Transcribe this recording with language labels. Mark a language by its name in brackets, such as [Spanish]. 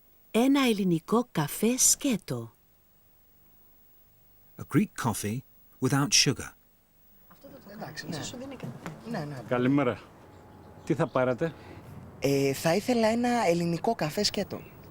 [Greek] ένα ελληνικό καφέ σκέτο. [English] A Greek coffee without sugar. [Greek] Εντάξει, ίσως σου δίνει ναι. Καλημέρα. Τι θα πάρετε? Θα ήθελα ένα ελληνικό καφέ σκέτο.